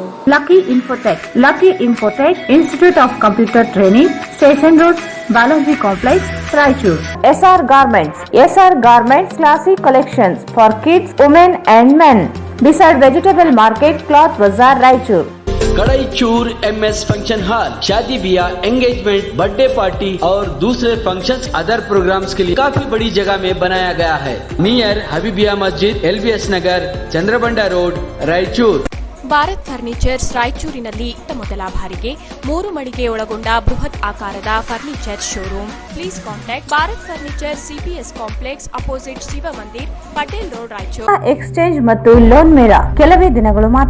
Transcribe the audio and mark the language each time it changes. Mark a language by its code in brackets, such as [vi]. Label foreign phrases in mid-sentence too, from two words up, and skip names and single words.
[en] Lucky Infotech, Institute of Computer Training, Station Road, Balaji Complex, Raichur. SR Garments, classic collections for kids, women and men. Beside Vegetable Market, Cloth Bazaar, Raichur. [hi] कड़ाई चूर MS फंक्शन हॉल शादी ब्याह [en] engagement birthday party [hi] और दूसरे फंक्शंस [en] other programs [hi] के लिए काफी बड़ी जगह में बनाया गया है। नियर हबीबिया मस्जिद, LBS नगर, चंद्रबंडा रोड, रायचूर। [kn] ಭಾರತ್ ಫರ್ನಿಚರ್ಸ್ ರಾಯಚೂರಿನಲ್ಲಿ ಮೊದಲ ಬಾರಿಗೆ 3 ಮಳಿಗೆ ಒಳಗೊಂಡ ಬೃಹತ್ ಆಕಾರದ [en] furniture showroom. please contact Bharat Furniture CPS complex opposite Shiva Mandir, Patel Road, Raichur. exchange and loan mela [kn] ಕೆಲವೇ ದಿನಗಳು ಮಾತ್ರ.